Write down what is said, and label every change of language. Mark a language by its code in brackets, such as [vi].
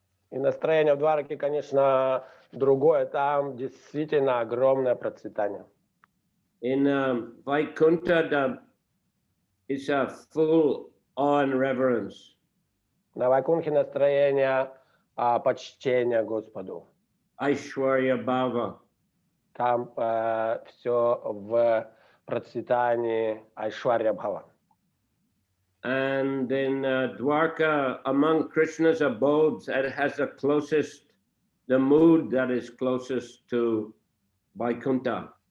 [ru] И настроение в Двараке, конечно, другое. Там действительно огромное процветание. [en] In Vaikuntha, it's a full on reverence. [ru] На Вайкунхе настроение почтения Господу. [sa] Aishwarya Bhava. [ru] Там все в процветании Айшварья Бхава. [en] And in Dwarka, among Krishna's abodes, it has the mood that is closest to Vaikuntha.